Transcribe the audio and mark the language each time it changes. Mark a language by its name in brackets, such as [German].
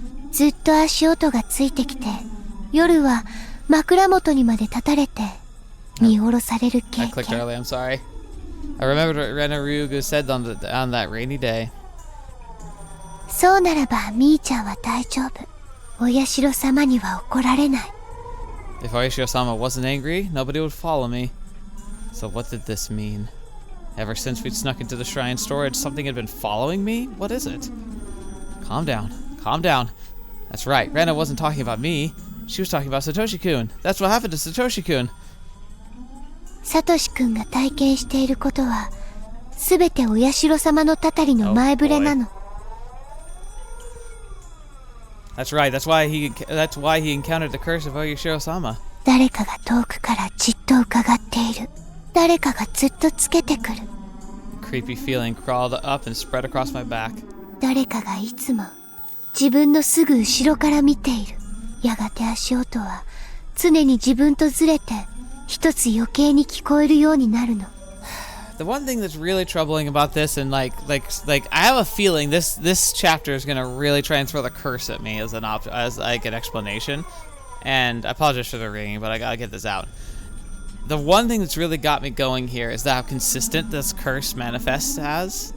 [Japanese] ずっと足音がついてきて、夜は枕元にまで立たれて、見下ろされる経 [English] I clicked [Japanese] 験。 [English] early, I'm sorry. I remembered what Ren and Ryugu said on that rainy day. [Japanese] そうならばみーちゃんは大丈夫。お社様には怒られない。 [English] If Oyoshiro-sama wasn't angry, nobody would follow me. So what did this mean? Ever since we'd snuck into the shrine storage, something had been following me? What is it? Calm down. Calm down. That's right, Rena wasn't talking about me. She was talking about Satoshi-kun. That's what happened to Satoshi-kun. [Japanese] サトシ君が体験していることは、すべてお社様のたたりの前触れなの。 [English] That's right. That's why he encountered the curse of Oyoshiro-sama. [Japanese] 誰かが遠くからじっと伺っている。誰かがずっとつけてくる。 [English] A creepy feeling crawled up and spread across my back. [Japanese] 誰かがいつも自分のすぐ後ろから見ている。やがて足音は常に自分とずれて一つ余計に聞こえるようになるの。 [English] The one thing that's really troubling about this, and like I have a feeling this chapter is gonna really try and throw the curse at me as an explanation. And I apologize for the ringing, but I gotta get this out. The one thing that's really got me going here is how consistent this curse manifests as.